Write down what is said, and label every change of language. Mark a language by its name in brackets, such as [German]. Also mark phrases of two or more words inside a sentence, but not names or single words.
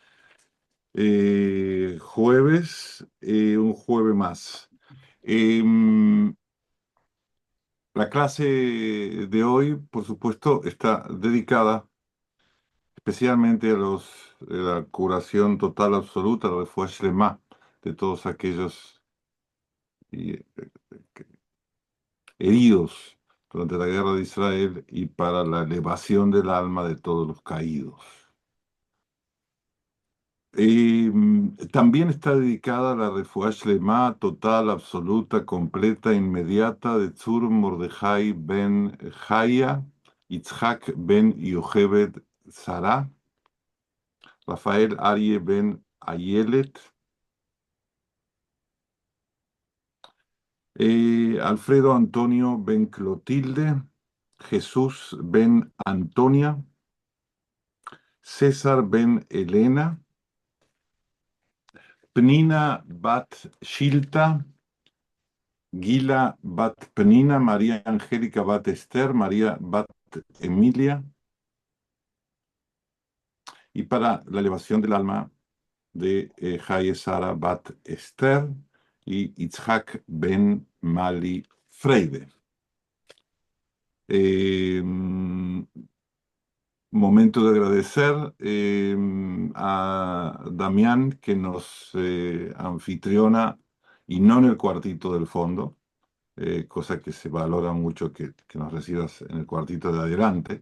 [Spanish] Jueves, un jueves más. Em, la clase de hoy, por supuesto, está dedicada especialmente a la curación total absoluta, la [Hebrew] רפואה שלמה, [Spanish] de todos aquellos eh, heridos durante la guerra de Israel y para la elevación del alma de todos los caídos. También está dedicada a la [Hebrew] רפואה שלמה [Spanish] total, absoluta, completa, inmediata de Tzur Mordejai ben Jaya, Yitzhak ben Yocheved Sarah, Rafael Arie ben Ayelet, Alfredo Antonio ben Clotilde, Jesús ben Antonia, César ben Elena, Pnina bat Shilta, Gila bat Pnina, María Angélica bat Esther, María bat Emilia, y para la elevación del alma de Jaye Sara bat Esther y Itzhak ben Mali Freide. Eh, Momento de agradecer a Damián que nos anfitriona y no en el cuartito del fondo, cosa que se valora mucho que nos recibas en el cuartito de adelante.